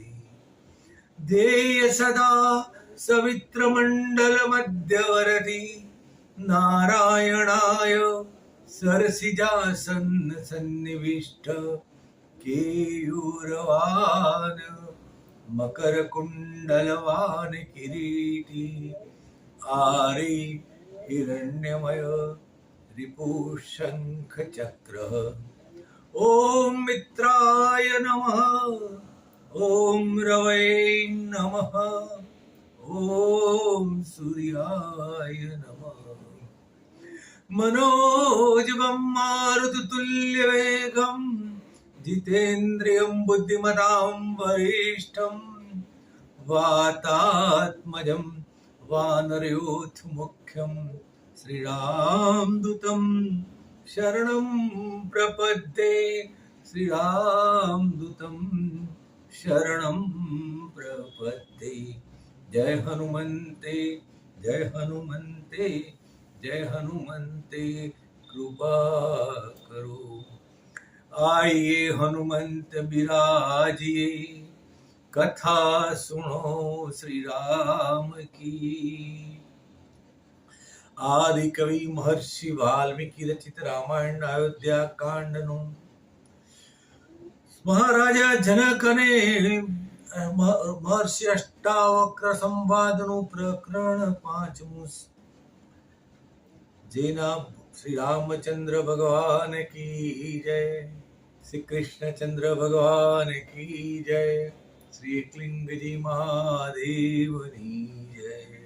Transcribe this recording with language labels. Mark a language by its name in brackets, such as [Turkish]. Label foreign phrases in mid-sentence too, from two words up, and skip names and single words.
[Sanskrit] ध्येय सदा सवित्रमण्डलमध्यवर्ति नारायणाय सरसिजासनसन्निविष्ट केयूरवान् मकर कुण्डलवान् किरीटी आरे हिरण्मय रिपु शङ्ख चक्र. ॐ मित्राय नमः ॐ रवै नमः ॐ सूर्याय नमः. मनोजवं मारुततुल्यवेगं जितेन्द्रियं बुद्धिमतां वरिष्ठं वातात्मजं वानरयोथमुख्यं श्रीरामदूतं शरणं प्रपद्ये. श्रीरामदूतं शरणं प्रपद्ये. [Hindi] जय हनुमन्ते जय हनुमन्ते जय हनुमन्ते कृपा करो. आइए हनुमंत बिराजिए कथा सुनो श्री राम की. [Gujarati] આદિ કવિ મહર્ષિ વાલ્મીકિ રચિત રામાયણ અયોધ્યા કાંડ નું મહારાજા જનક અને મહર્ષિ અષ્ટાવક્ર સંવાદનું પ્રકરણ 5મું, જેના [Hindi] श्री रामचंद्र भगवान की जय, श्री कृष्णचंद्र भगवान की जय, [Gujarati] શ્રી એકલિંગજી મહાદેવની જય.